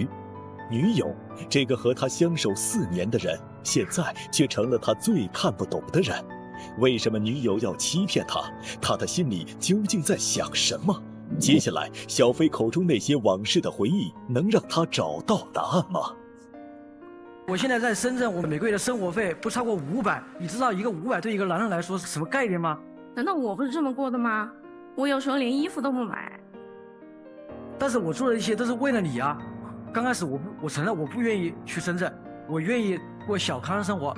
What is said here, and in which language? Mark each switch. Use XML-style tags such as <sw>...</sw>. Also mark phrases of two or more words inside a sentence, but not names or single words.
<zh>女友，這個和他相守4年的人，現在卻成了他最看不懂的人。為什麼女友要欺騙他？他的心裡究竟在想什麼？接下來，小飛口中那些往事的回憶，能讓他找到答案嗎？我現在在深圳，我每個月的生活費不超過500，你知道一個500對一個男人來說是什麼概念嗎？難道我不是這麼過的嗎？我有時候連衣服都不買。但是我做的一切都是為了你啊！剛開始我承認我不願意去深圳，我願意過小康的生活。</zh>